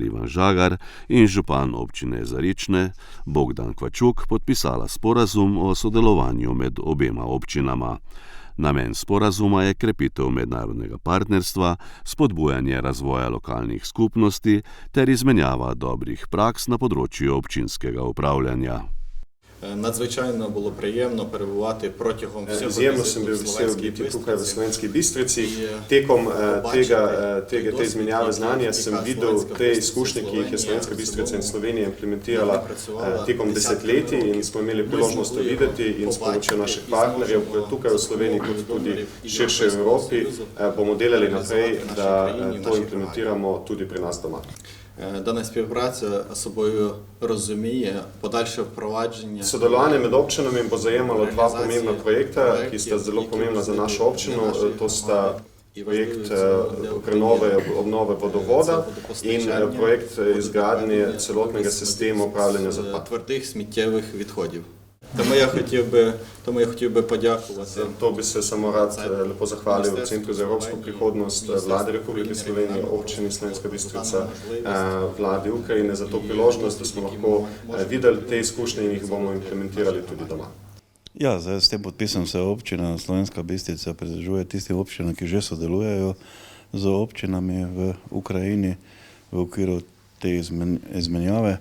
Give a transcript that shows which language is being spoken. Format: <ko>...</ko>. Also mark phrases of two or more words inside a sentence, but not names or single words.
<sl>Ivan Žagar in župan občine Zarične Bogdan Kvačuk podpisala sporazum o sodelovanju med obema občinama. Namen sporazuma je krepitev mednarodnega partnerstva, spodbujanje razvoja lokalnih skupnosti ter izmenjava dobrih praks na področju občinskega upravljanja.</sl> <uk>Надзвичайно було приємно перебувати протягом всього</uk> <sl>Izjemno sem bil vesel biti tukaj v Slovenski Bistrici. Tekom te izmenjave znanja sem videl te izkušnje, ki jih je Slovenska Bistrica in Slovenija implementirala tekom desetletij in smo imeli priložnost to videti in s pomočjo naših partnerjev tukaj v Sloveniji kot tudi širše v Evropi bomo delali naprej, da to implementiramo tudi pri nas doma.</sl> <uk>Дана співпраця собою розуміє подальше впровадження.</uk> <sl>Sodelovanje med občinami bo zajemalo dva pomembna projekta, ki sta zelo pomembna za našo občino. To sta projekt obnove vodovoda in projekt izgradnje celotnega sistema upravljanja z odpadki.</sl> <uk>Твердих сміттєвих відходів. Тому я хотів би подякувати.</uk> <sl>To bi se samo rad lepo zahvalil Centru za evropsko prihodnost, Vladi Republike Slovenije, občini Slovenska Bistrica, Vladi Ukrajine za to priložnost, da smo lahko videli te izkušnje in jih bomo implementirali tudi doma. Ja, zdaj s tem podpisom se občina Slovenska Bistrica pridružuje tistim občinam, ki že sodelujejo z občinami v Ukrajini v okviru te izmenjave.</sl>